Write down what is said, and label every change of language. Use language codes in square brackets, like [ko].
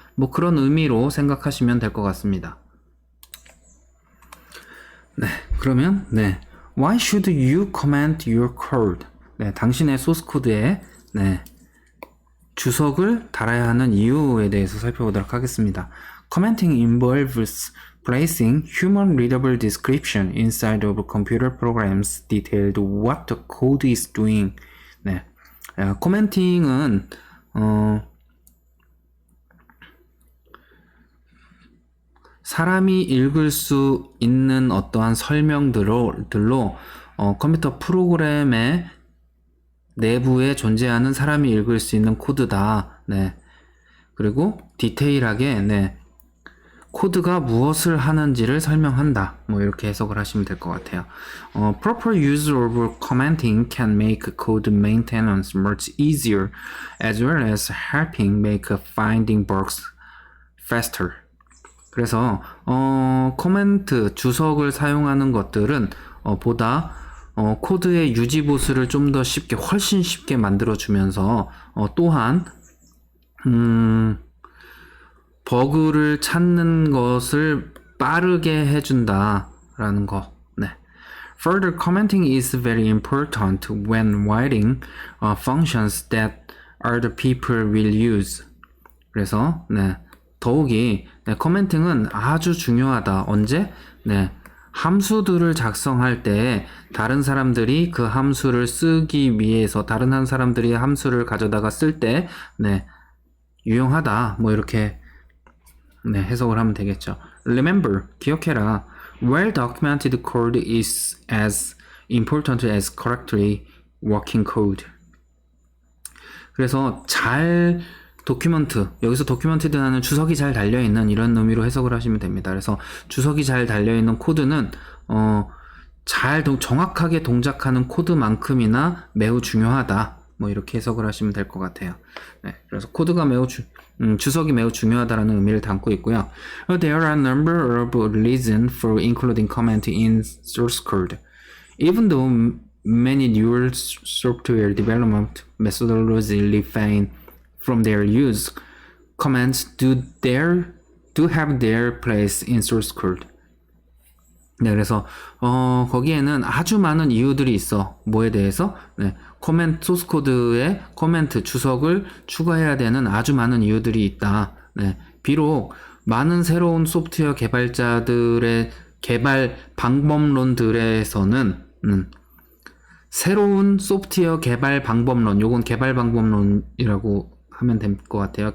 [ko] 뭐 그런 의미로 생각하시면 될 것 같습니다. 그러면 [en] Why should you comment your code? [ko] 당신의 소스 코드에 주석을 달아야 하는 이유에 대해서 살펴보도록 하겠습니다. [en] Commenting involves placing human readable description inside of computer programs detailed what the code is doing. [ko] 코멘팅은 사람이 읽을 수 있는 어떠한 설명들로 컴퓨터 프로그램의 내부에 존재하는 사람이 읽을 수 있는 코드다. 그리고 디테일하게 코드가 무엇을 하는지를 설명한다. 뭐 이렇게 해석을 하시면 될 것 같아요. [en] Proper use of commenting can make code maintenance much easier, as well as helping make finding bugs faster. [ko] 그래서 코멘트, 주석을 사용하는 것들은 보다 코드의 유지 보수를 좀 더 쉽게, 훨씬 쉽게 만들어주면서 또한 버그를 찾는 것을 빠르게 해준다라는 거. [en] Further, commenting is very important when writing functions that other people will use. [ko] 그래서 더욱이 코멘팅은 아주 중요하다. 언제? 함수들을 작성할 때 다른 사람들이 그 함수를 쓰기 위해서 다른 한 사람들이 함수를 가져다가 쓸 때 유용하다. 뭐 이렇게 해석을 하면 되겠죠. Remember, 기억해라. [en] Well documented code is as important as correctly working code. [ko] 그래서 잘 도큐먼트, 여기서 도큐먼트드하는 주석이 잘 달려있는 이런 의미로 해석을 하시면 됩니다. 그래서 주석이 잘 달려있는 코드는 정확하게 동작하는 코드만큼이나 매우 중요하다. 뭐 이렇게 해석을 하시면 될 것 같아요. 네, 그래서 코드가 주석이 매우 중요하다라는 의미를 담고 있고요. [en] There are a number of reasons for including comment in source code. Even though many newer software development methodologies refrain from their use, comments do have their place in source code. [ko] 네, 그래서 거기에는 아주 많은 이유들이 있어. 뭐에 대해서? 네, 소스 코드에 코멘트 주석을 추가해야 되는 아주 많은 이유들이 있다. 네, 비록 많은 새로운 소프트웨어 개발자들의 개발 방법론들에서는 새로운 소프트웨어 개발 방법론, 요건 개발 방법론이라고 하면 될 것 같아요.